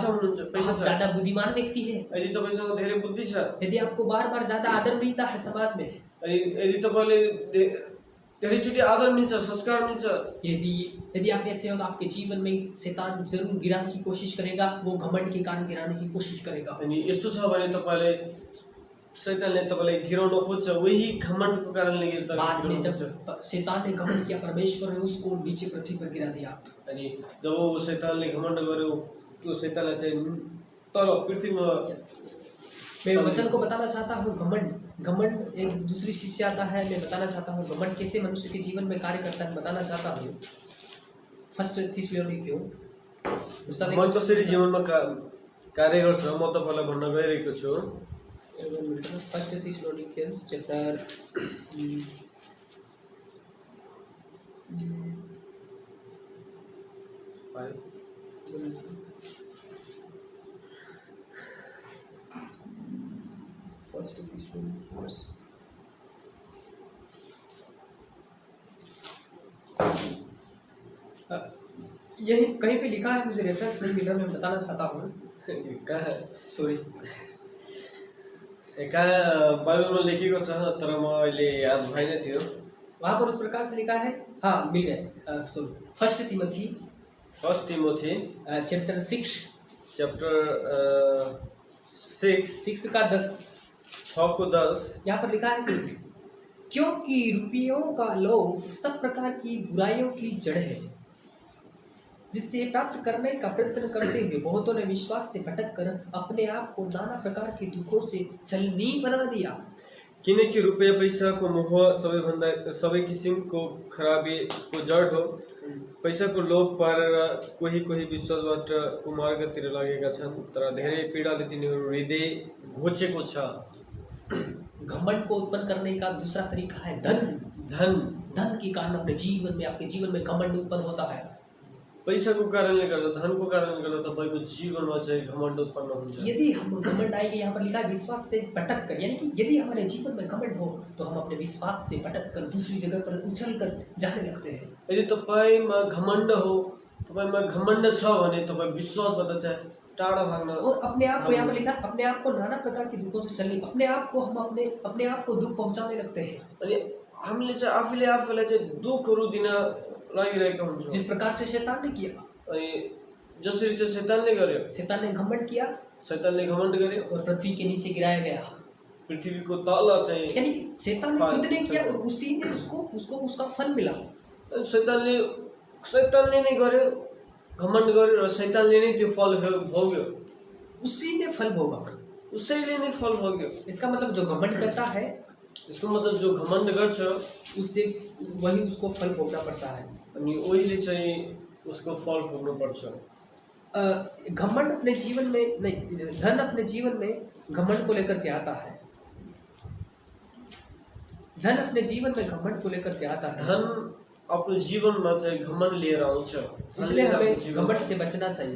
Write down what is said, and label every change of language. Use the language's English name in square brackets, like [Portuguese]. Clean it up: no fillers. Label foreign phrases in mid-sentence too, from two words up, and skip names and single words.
[Nepali] पैसा हुनुहुन्छ, पैसा छ, [Hindi] ज्यादा बुद्धिमान व्यक्ति है, [Nepali] यदि तपाईसँग धेरै बुद्धि छ, [Hindi] यदि आपको बार बार ज्यादा आदर मिलता है समाज में, [Nepali] अनि यदि तपाईले धेरैचोटि आदर मिल्छ, संस्कार मिल्छ, [Hindi] यदि आप ऐसे हो तो आपके जीवन में शैतान जरूर गिराने की कोशिश करेगा। वो घमंड के कारण गिराने की कोशिश करेगा। [Nepali] अनि यस्तो छ भने तपाईले शैतानले तपाईलाई गिराउन खोज्छ, वही घमण्डको कारणले [Hindi] बाद में [Nepali] गिराउन खोज्छ। [Hindi] जब शैतान ने घमंड किया, परमेश्वर ने उसको नीचे पृथ्वी पर गिरा दिया। [Nepali] अनि जब वो शैतानले घमण्ड गर्यो, त्यो शैतानलाई चाहिँ तल पृथ्वीमा। [Hindi] मैं वचन को बताना चाहता हूँ, घमंड एक दूसरी चीज से आता है। मैं बताना चाहता हूँ घमंड कैसे मनुष्य के जीवन में कार्य करता है, बताना चाहता हूँ। [English] First Thessalonians [Nepali] मन कसरी जीवनमा कार्य गर्छ म तपाईलाई भन्न गइरहेको छु। [English] First Thessalonians chapter 5 [Hindi] यही कहीं पे लिखा है, मुझे रेफरेंस नहीं मिल रहा, मैं बताना चाहता हूँ। सॉरी, [Nepali] बाइबलमा लेखेको छ तर म अहिले याद भएन थियो। [Hindi] वहाँ पर उस प्रकार से लिखा है, हाँ मिल गए। सॉरी, [English] First Timothy chapter 6 [Hindi] का 10 यहाँ पर लिखा है कि क्योंकि रुपयों का लोभ सब प्रकार की बुराइयों की जड़ है, जिससे प्राप्त करने का प्रयत्न करते हुए बहुतों ने विश्वास से भटक कर अपने आप को नाना प्रकार के दुखों से छलनी बना दिया। [Nepali] किनकि रुपैयाँ पैसाको मोह सबै किसिमको खराबीको जड हो। पैसाको लोभ पारेर कोही विश्वासबाट कुमार्गतिर लागेका छन्, तर धेरै पीडाले तिनीहरू हृदय घोचेको छ। [Hindi] घमंड को उत्पन्न करने का दूसरा तरीका है धन के कारण अपने जीवन में, आपके जीवन में घमंड उत्पन्न होता है। [Nepali] पैसाको कारणले गर्दा, धनको कारणले गर्दा तपाईको जीवनमा चाहिँ घमण्ड उत्पन्न हुन्छ। [Hindi] यदि हम घमंड आएंगे, यहाँ पर लिखा है विश्वास से भटक कर, यानी कि यदि हमारे जीवन में घमंड हो तो हम अपने विश्वास से भटक कर दूसरी जगह पर उछल कर जाने लगते हैं। [Nepali] यदि तपाईमा घमण्ड हो, तपाईमा घमण्ड छ भने तपाई विश्वासबाट चाहिँ टाढा भाग्न, [Hindi] और अपने आप को, यहाँ पर लिखा अपने आप को नाना प्रकार के दुखों से चलने, अपने आप को हम अपने आप को दुख पहुंचाने लगते हैं। [Nepali] अनि हामीले चाहिँ आफूलाई चाहिँ दुखहरू दिन लागिरहेका हुन्छौँ। [Hindi] जिस प्रकार से शैतान ने किया, [Nepali] अनि जसरी चाहिँ शैतानले गर्यो, [Hindi] शैतान ने घमंड किया, [Nepali] शैतानले घमण्ड गर्यो [Hindi] और पृथ्वी के नीचे गिराया गया। [Nepali] पृथ्वीको तल चाहिँ, [Hindi] यानी कि शैतान ने खुद ने किया और उसी ने उसको उसका फल मिला। [Nepali] शैतानले नै गर्यो, घमण्ड गर्यो र शैतानले नै त्यो फल भोग्यो। [Hindi] उसी ने फल भोगा, [Nepali] उसैले नै फल भोग्यो। [Hindi] इसका मतलब जो घमंड करता है, इसको मतलब [Nepali] जो घमण्ड गर्छ [Hindi] उससे वही उसको फल भोगना पड़ता है। [Nepali] अनि ओहिले चाहिँ उसको फल भोग्नु पर्छ। [Hindi] घमंड अपने जीवन में नहीं, धन अपने जीवन में घमंड को लेकर के आता है। धन अपने जीवन में घमंड को लेकर के आता है। [Nepali] धन आफ्नो जीवनमा चाहिँ घमण्ड लिएर आउँछ। [Hindi] इसलिए हमें घमंड से बचना चाहिए।